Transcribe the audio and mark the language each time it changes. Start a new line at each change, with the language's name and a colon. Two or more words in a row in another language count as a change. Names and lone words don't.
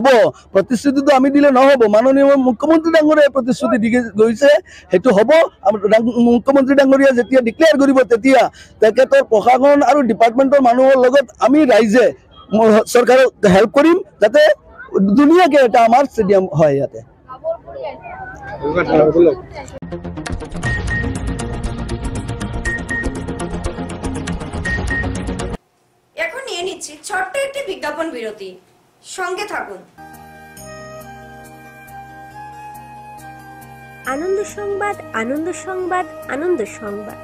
Assamese: প্ৰতিশ্ৰুতিটো আমি দিলে নহ'ব, মাননীয় মুখ্যমন্ত্ৰী ডাঙৰীয়াই প্ৰতিশ্ৰুতি দি গৈছে, সেইটো হ'ব। মুখ্যমন্ত্ৰী ডাঙৰীয়া যেতিয়া ডিক্লেয়াৰ কৰিব তেতিয়া তেখেতৰ প্ৰশাসন আৰু ডিপাৰ্টমেণ্টৰ মানুহৰ লগত আমি ৰাইজে চৰকাৰক হেল্প কৰিম যাতে ধুনীয়াকৈ এটা আমাৰ ষ্টেডিয়াম হয় ইয়াতে।
Bangla: এখন নিয়ে নিচ্ছি ছোট্ট একটি বিজ্ঞাপন বিরতি, সঙ্গে থাকুন। আনন্দ সংবাদ, আনন্দ সংবাদ, আনন্দ সংবাদ।